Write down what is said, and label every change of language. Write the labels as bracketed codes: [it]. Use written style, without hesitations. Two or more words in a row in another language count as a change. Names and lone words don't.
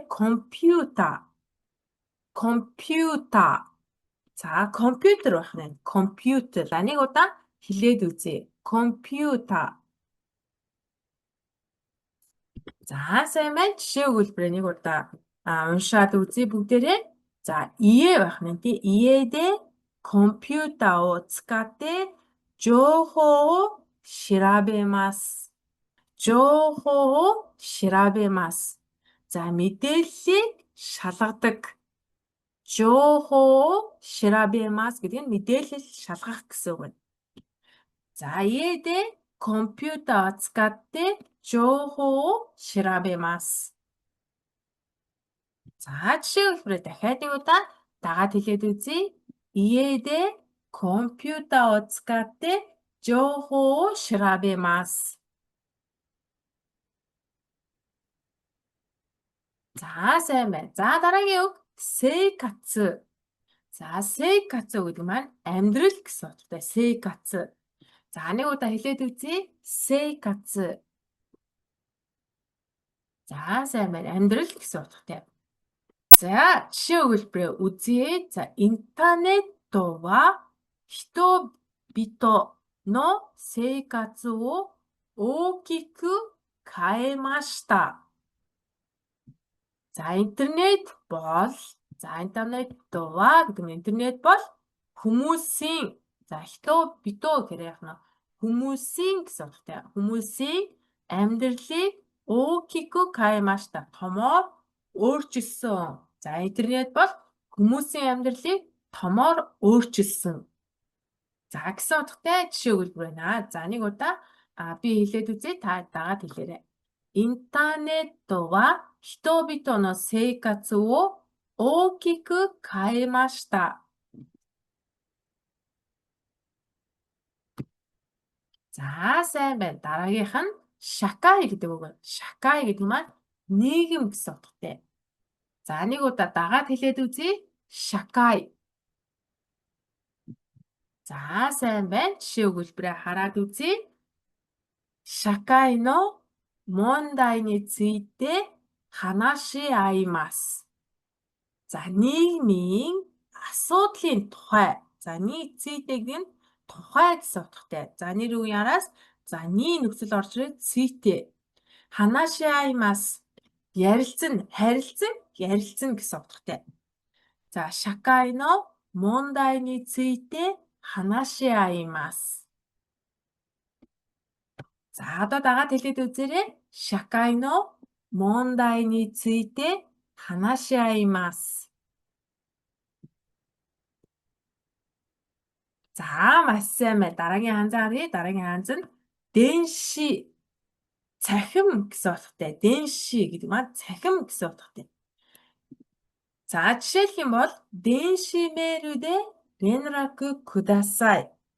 [mn] Компьютер. За компьютер байх нь. Компьютер. За нэг удаа хэлээд үзье. Компьютер. За сайн байна. Жишээ өгүүлбэрээ нэг удаа уншаад үзье бүгдээрээ. [ja] За ие [mn] байх нь [ja] те. 家でコンピューターを使って情報を調べます。情報を調べます. [mn] За мэдээллийг шалгадаг. [ja] 情報を調べます [mn] гэдэг нь мэдээлэл шалгах гэсэн үг. [ja] За 家でコンピューターを使って情報を調べます. [mn] За жишээ хэлбэрээ дахиад нэг удаа дагаад хэлээд үзье. [ja] 家でコンピューターを使って情報を調べます. [mn] За сайн байна. За дараагийн үг 세이카츠. За 세이카츠 гэдэг маань амьдрал гэсэн утгатай. 세이카츠. За нэг удаа хэлээд үзье. 세이카츠. За сайн байна. Амьдрал гэсэн утгатай. За жишээ өгүүлбэрээ үзье. [ja] За интернет は人々の生活を大きく変えました. [mn] За интернет бол интернет гэдэг нь интернет бол хүмүүсийн за хито битoo гэх яг нь хүмүүсийн гэсэн утгатай. Хүмүүсийн амьдралыг [ja] 大きく変えました [mn] томоор өөрчилсөн. За интернет бол хүмүүсийн амьдралыг томоор өөрчилсөн. За гэсэн утгатай жишээ өгүүлбэр байна. За нэг удаа би хэлээд үзье. Та дагаад хэлээрэй. [ja] インターネットは人々の生活を大きく変えました. [mn] За сайн байна. Дараагийнх нь шакай гэдэг үг. Шакай гэдэг маань нийгэм гэсэн утгатай. За нэг удаа дагаад хэлээд үзье. Шакай. За сайн байна. Жишээ өгүүлбэрээ хараад үзье. [ja] 社会の問題について話し合います. [mn] За, нийгмийн асуудлын тухай. За, нийт цэйтэй нь тухай гэсэн утгатай. За, нэр үгийн араас за, nii нөхцөл орж ирээд цэйтэй. Ханашиаймас. Ярилцсан, харилцсан, ярилцсан гэсэн утгатай. За, [ja] 社会の問題について話し合います. [mn] За, одоо дагаад хэлээд үзээрэй. [ja] 社会の問題について話し合います. [mn] За, маш сайн байна. Дараагийн ханзаа харъя. Дараагийн ханз нь денши. Цахим гэсэн утгатай. Денши гэдэг маань цахим гэсэн утгатай. За, жишээлх юм бол [ja] 電子メールで連絡ください.